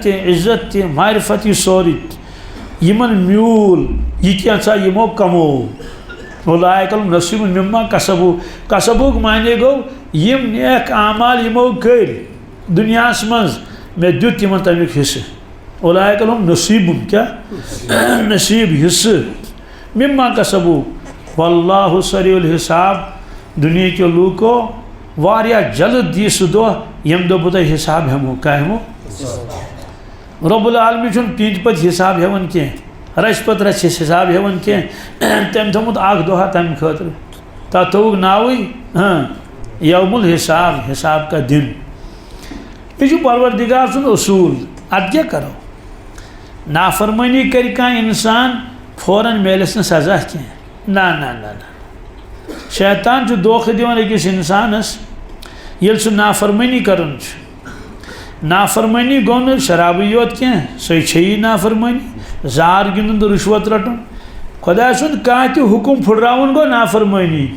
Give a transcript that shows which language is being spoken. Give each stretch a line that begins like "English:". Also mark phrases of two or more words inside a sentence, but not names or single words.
Kashmiri: تہِ عزت تہِ معرفت یہِ سورُے یِمن میوٗل یہِ کینٛژھا یِمو کموو
Arabic: اولئک لہم نصیب مما کسبوا
Kashmiri: کسبُک معنی گوٚو یِم نیک اعمال یِمو کٔرۍ دُنیاہس منٛز مےٚ دیُت یِمن تمیُک حصہٕ
Arabic: اولئک لہم نصیب
Kashmiri: کیا نصیب حصہٕ
Arabic: مما کسبوا واللہ سریع الحساب
Kashmiri: دُنیہکیو لوٗکو واریاہ جلد دی سُہ دۄہ ییٚمہِ دۄہ بہٕ تۄہہِ حساب ہٮ۪مو کیٛاہ ہٮ۪مو
Arabic: رۄب العالمیٖن
Kashmiri: چھُنہٕ پیٖنتہِ پتہٕ حساب ہٮ۪وان کینٛہہ رچہِ پتہٕ رچہِ چھِس حساب ہٮ۪وان کینٛہہ تٔمۍ تھوٚمُت اکھ دۄہا تمہِ خٲطرٕ تتھ تھوٚوُکھ ناوٕے
Arabic: یوم الحساب
Urdu: حساب کا دن
Kashmiri: یہِ چھُ پروردگار سُنٛد اصوٗل ادٕ کیٛاہ کرو نافرمٲنی کرِ کانٛہہ انسان فوراً میلٮ۪س نہٕ سزا کینٛہہ نہ شیطان چھُ دھوکہٕ دِوان أکِس انسانس ییٚلہِ سُہ نافرمٲنی کران چھُ نافرمٲنی گوٚو نہٕ شرابٕے یوت کینٛہہ سۄے چھےٚ یی نافرمٲنی زار گِنٛدُن تہٕ رُشوت رٹُن خۄداے سُنٛد کانٛہہ تہِ حُکُم پھٕٹراوُن گوٚو نافرمٲنی